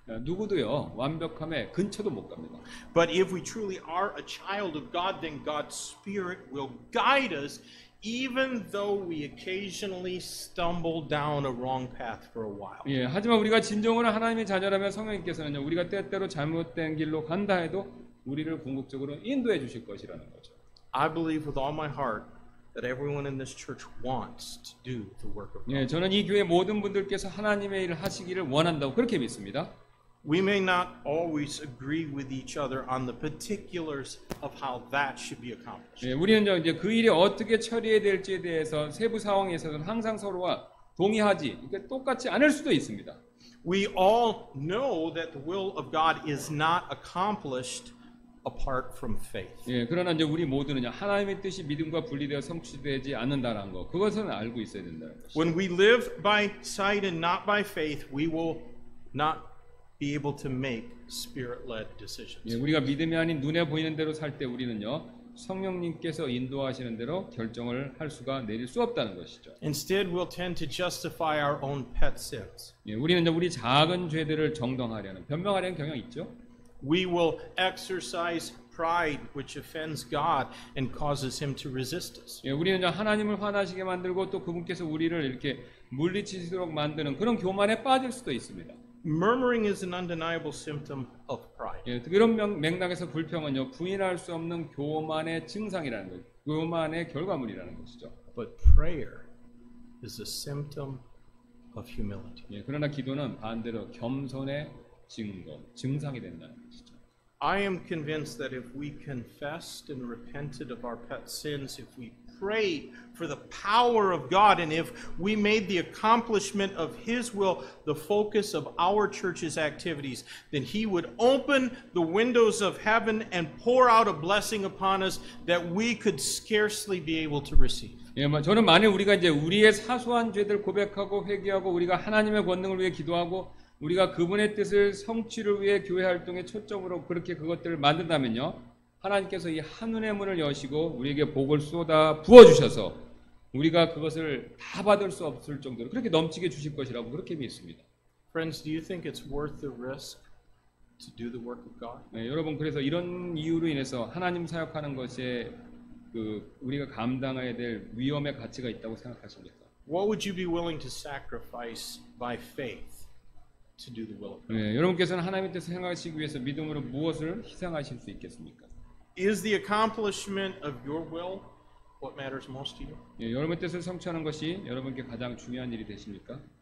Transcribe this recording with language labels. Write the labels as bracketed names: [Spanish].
[Korean] 누구도요 완벽함에 근처도 못 갑니다. [English] But if we truly are a child of God, then God's Spirit will guide us even though we occasionally stumble down a wrong path for a while. [Korean] 예, 하지만 우리가 진정으로 하나님의 자녀라면 성령님께서는요, 우리가 때때로 잘못된 길로 간다 해도 우리를 궁극적으로 인도해 주실 것이라는 거죠. [English] I believe with all my heart that everyone in this church wants to do the work of God. [Korean] 예, 저는 이 교회 모든 분들께서 하나님의 일을 하시기를 원한다고 그렇게 믿습니다. [English] We may not always agree with each other on the particulars of how that should be accomplished. [Korean] 예, 우리는 이제 그 일이 어떻게 처리해야 될지에 대해서 세부 상황에서는 항상 서로와 동의하지, 그러니까 똑같지 않을 수도 있습니다. [English] We all know that the will of God is not accomplished apart from faith. [Korean] 예, 그러나 이제 우리 모두는 하나님의 뜻이 믿음과 분리되어 성취되지 않는다는 거, 그것은 알고 있어야 된다는 것이죠. [English] When we live by sight and not by faith, we will not be able to make spirit-led decisions. [Korean] 예, 우리가 믿음이 아닌 눈에 보이는 대로 살 때 우리는요, 성령님께서 인도하시는 대로 결정을 할 수가 내릴 수 없다는 것이죠. [English] Instead, we'll tend to justify our own pet sins. [Korean] 예, 우리는 이제 우리 작은 죄들을 정당하려는, 변명하려는 경향이 있죠. [English] We will exercise pride, which offends God and causes Him to resist us. [Korean] 예, 우리는 이제 하나님을 화나시게 만들고 또 그분께서 우리를 이렇게 물리치도록 만드는 그런 교만에 빠질 수도 있습니다. [English] Murmuring is an undeniable symptom of pride. [Korean] 예, 그런 맥락에서 불평은요, 부인할 수 없는 교만의 증상이라는 거예요. 교만의 결과물이라는 것이죠. [English] But prayer is a symptom of humility. [Korean] 예, 그러나 기도는 반대로 겸손의 증상이 된다는 것이죠. [English] I am convinced that if we confessed and repented of our pet sins, if we prayed for the power of God, and if we made the accomplishment of His will the focus of our church's activities, then He would open the windows of heaven and pour out a blessing upon us that we could scarcely be able to receive. [Korean] 예, 저는 만일 우리가 이제 우리의 사소한 죄들 고백하고 회개하고 우리가 하나님의 권능을 위해 기도하고 우리가 그분의 뜻을 성취를 위해 교회 활동에 초점으로 그렇게 그것들을 만든다면요, 하나님께서 이 한눈의 문을 여시고 우리에게 복을 쏟아 부어주셔서 우리가 그것을 다 받을 수 없을 정도로 그렇게 넘치게 주실 것이라고 그렇게 믿습니다. [English] Friends, do you think it's worth the risk to do the work of God? [Korean] 네, 여러분, 그래서 이런 이유로 인해서 하나님 사역하는 것에 우리가 감당해야 될 위험의 가치가 있다고 생각하십니까? [English] What would you be willing to sacrifice by faith to do the will of God? [Korean] 네, 여러분께서는 하나님의 뜻을 행하시기 위해서 믿음으로 무엇을 희생하실 수 있겠습니까? [English] Is the accomplishment of your will what matters most to you? [Korean] 예, 여러분의 뜻을 성취하는 것이 여러분께 가장 중요한 일이 되십니까?